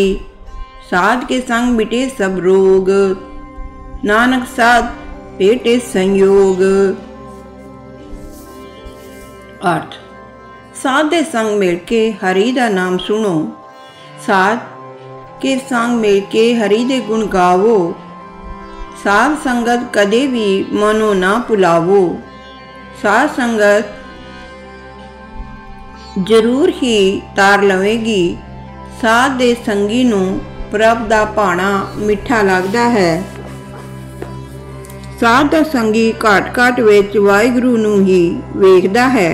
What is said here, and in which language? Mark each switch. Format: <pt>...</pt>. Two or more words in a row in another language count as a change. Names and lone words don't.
<pa>ਸਾਧ ਕੇ ਸੰਗ ਮਿਟੇ ਸਬ ਰੋਗ, ਨਾਨਕ ਸਾਧ ਪੇਟੇ ਸੰਜੋਗ। ਅਰਥ ਸਾਧ ਦੇ ਸੰਗ ਮਿਲ ਕੇ ਹਰਿ ਦਾ ਨਾਮ ਸੁਣੋ। ਸਾਧ ਕੇ ਸੰਗ ਮਿਲ ਕੇ ਹਰਿ ਦੇ ਗੁਣ ਗਾਵੋ। ਸਾਧ ਸੰਗਤ ਕਦੇ ਭੀ ਮਨੋ ਨਾ ਭੁਲਾਵੋ। ਸਾਧ ਸੰਗਤ ਜ਼ਰੂਰ ਹੀ ਤਾਰ ਲਵੇਗੀ। ਸਾਧ ਦੇ ਸੰਗੀ ਨੂੰ ਪ੍ਰਭ ਦਾ ਭਾਣਾ ਮਿੱਠਾ ਲਗਦਾ ਹੈ। ਸਾਧ ਦਾ ਸੰਗੀ ਘਾਟ ਘਾਟ ਵਿਚ ਵਾਹਿਗੁਰੂ ਨੂੰ ਹੀ ਵੇਖਦਾ ਹੈ।</pa>